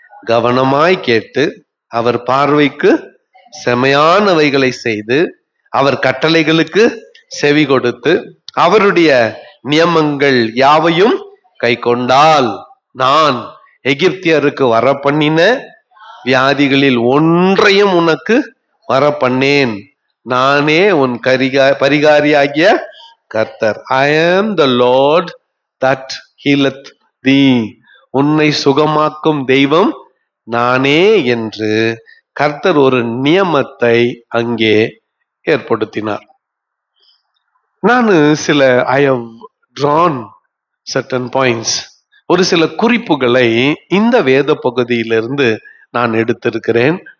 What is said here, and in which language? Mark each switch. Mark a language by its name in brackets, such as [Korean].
[Tamil] கவனமாய் கேட்டு அவர் பார்வைக்கு செமையானவைகளை செய்து அவர் கட்டளைகளுக்கு செவி கொடுத்து அவருடைய நியமங்கள் யாவையும் கை கொண்டால் நான் எகிப்தியருக்கு வர பண்ணின வியாதிகளில் ஒன்றையும் உனக்கு வர பண்ணேன். நானே உன் பரிகாரியாகிய கர்த்தர். [English] I am the Lord that healeth thee. [Tamil] உன்னை சுகமாக்கும் தெய்வம் நானே என்று கர்த்தர் ஒரு நியமத்தை அங்கே ஏற்படுத்தினார். நான் [English] I have drawn certain points, [Tamil] ஒரு சில குறிப்புகளை இந்த வேத பகுதியிலிருந்து நான் எடுத்திருக்கிறேன்.